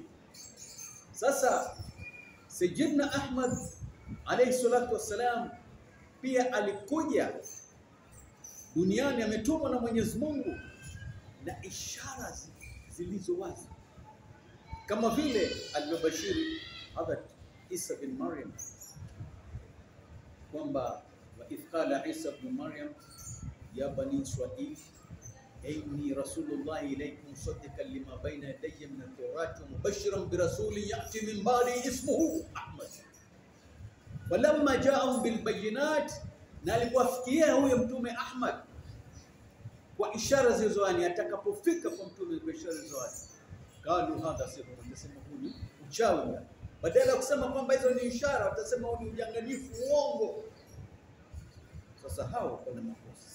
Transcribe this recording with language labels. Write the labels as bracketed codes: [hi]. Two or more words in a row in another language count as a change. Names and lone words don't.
[sw] Sasa Sayyidina Ahmad [ar] عليه الصلاة والسلام [sw] pia alikuja duniani, ametumwa na Mwenyezi Mungu na ishara zilizo wazi, kama vile alivyobashiri Hadrat Isa bin Maryam [ar] kwamba وإذ قال عيسى بن مريم يا بني إسرائيل إني رسول الله إليكم مصدقا لما بين يدي من التوراة ومبشرا برسول يأتي من بعدي اسمه أحمد. ولما جاءهم بالبينات, [sw] na alipofikia huyo mtume Ahmad kwa ishara zilizowani, atakapofika kwa mtume kwa ishara zilizowani, [ar] قالوا هذا سحر, [sw] watasema huyu uchawi. Badala ya kusema kwamba hizo ni ishara, watasema huyu ni udanganyifu, uongo. Sasa hao wana makosa.